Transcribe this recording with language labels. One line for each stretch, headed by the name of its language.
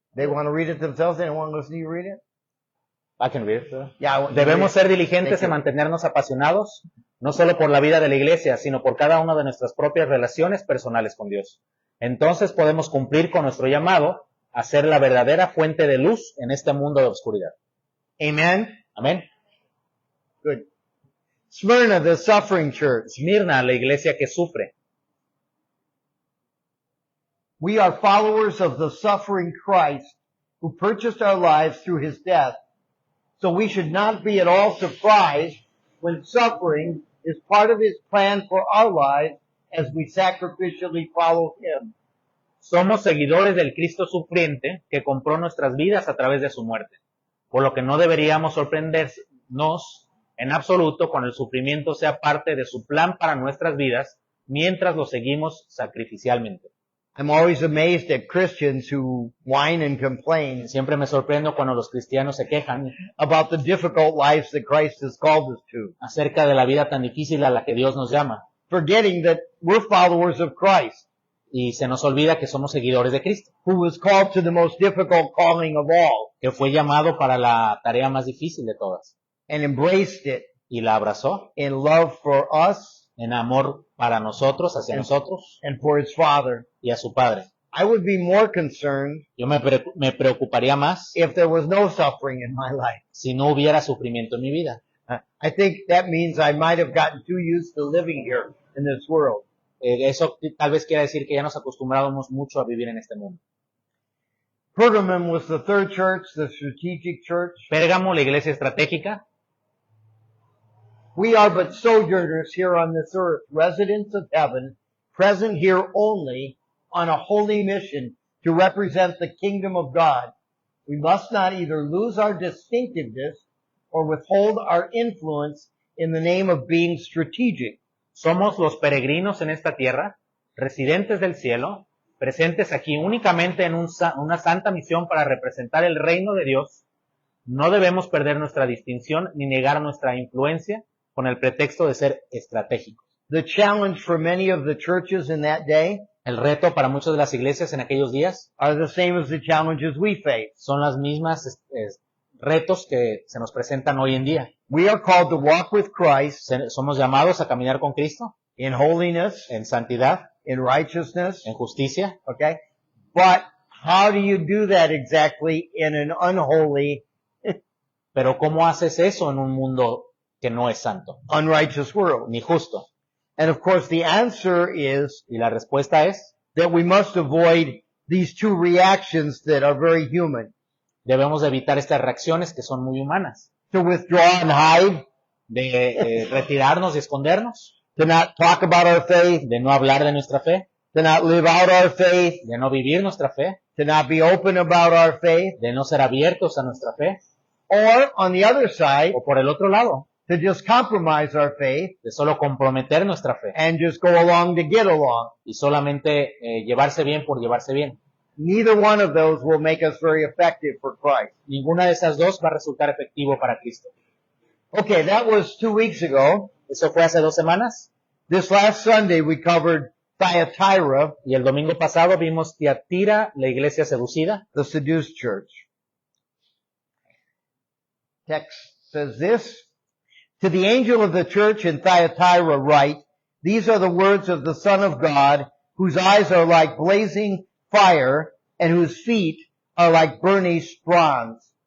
English: They want to read it themselves. They don't want to listen to you read it. I can read it. Yeah. I want you to
Spanish: Debemos
English: read
Spanish: ser
English: it.
Spanish: diligentes
English: Thank
Spanish: en
English: you.
Spanish: mantenernos apasionados, no solo por la vida de la iglesia, sino por cada una de nuestras propias relaciones personales con Dios. Entonces podemos cumplir con nuestro llamado a ser la verdadera fuente de luz en este mundo de oscuridad.
English: Amen.
Spanish: Amén.
English: Good. Smyrna, the suffering church.
Spanish: Esmirna, la iglesia que sufre.
English: We are followers of the suffering Christ who purchased our lives through his death. So we should not be at all surprised when suffering is part of his plan for our lives as we sacrificially follow him.
Spanish: Somos seguidores del Cristo sufriente que compró nuestras vidas a través de su muerte. Por lo que no deberíamos sorprendernos en absoluto cuando el sufrimiento sea parte de su plan para nuestras vidas mientras lo seguimos sacrificialmente.
English: I'm always amazed at Christians who whine and complain
Spanish: Siempre me sorprendo cuando los cristianos se quejan
English: about the difficult lives that Christ has called us to,
Spanish: acerca de la vida tan difícil a la que Dios nos llama.
English: forgetting that we're followers of Christ,
Spanish: Y se nos olvida que somos seguidores de Cristo,
English: who was called to the most difficult calling of all
Spanish: que fue llamado para la tarea más difícil de todas.
English: and embraced it
Spanish: Y la abrazó
English: in love for us
Spanish: en amor para nosotros, hacia nosotros
English: and for his Father.
Spanish: y a su Padre.
English: I would be more concerned
Spanish: Yo me preocuparía más
English: if there was no suffering in my life.
Spanish: si no hubiera sufrimiento en mi vida.
English: I think that means I might have gotten too used to living here in this world.
Spanish: Eso tal vez quiera decir que ya nos acostumbrábamos mucho a vivir en este mundo.
English: Pergamum was the third church, the strategic church.
Spanish: Pérgamo, la iglesia estratégica.
English: We are but sojourners here on this earth, residents of heaven, present here only on a holy mission to represent the kingdom of God. We must not either lose our distinctiveness or withhold our influence in the name of being strategic.
Spanish: Somos los peregrinos en esta tierra, residentes del cielo, presentes aquí únicamente en una santa misión para representar el reino de Dios, no debemos perder nuestra distinción ni negar nuestra influencia con el pretexto de ser estratégicos.
English: The challenge for many of the churches in that day
Spanish: El reto para muchas de las iglesias en aquellos días
English: are the same as the challenges we face.
Spanish: son las mismas retos que se nos presentan hoy en día.
English: We are called to walk with Christ
Spanish: Somos llamados a caminar con Cristo
English: in holiness,
Spanish: en santidad,
English: in righteousness,
Spanish: en justicia,
English: okay? But how do you do that exactly in an unholy,
Spanish: pero ¿cómo haces eso en un mundo que no es santo
English: unrighteous world?
Spanish: ni justo?
English: And of course the answer is
Spanish: Y la respuesta es,
English: that we must avoid these two reactions that are very human.
Spanish: debemos de evitar estas reacciones que son muy humanas,
English: To withdraw and hide,
Spanish: de retirarnos y escondernos,
English: to not talk about our faith,
Spanish: de no hablar de nuestra fe,
English: to not live out our faith,
Spanish: de no vivir nuestra fe,
English: to not be open about our faith,
Spanish: de no ser abiertos a nuestra fe,
English: or on the other side,
Spanish: o por el otro lado,
English: to just compromise our faith
Spanish: de solo comprometer nuestra fe
English: and just go along to get along.
Spanish: y solamente llevarse bien por llevarse bien.
English: Neither one of those will make us very effective for Christ.
Spanish: Ninguna de esas dos va a resultar efectivo para Cristo.
English: Okay, that was 2 weeks ago.
Spanish: Eso fue hace 2 semanas,
English: This last Sunday we covered Thyatira,
Spanish: y el domingo pasado vimos Tiatira, la iglesia seducida.
English: the seduced church. Text says this, to the angel of the church in Thyatira write, these are the words of the Son of God, whose eyes are like blazing fire, and whose feet are like burnished bronze.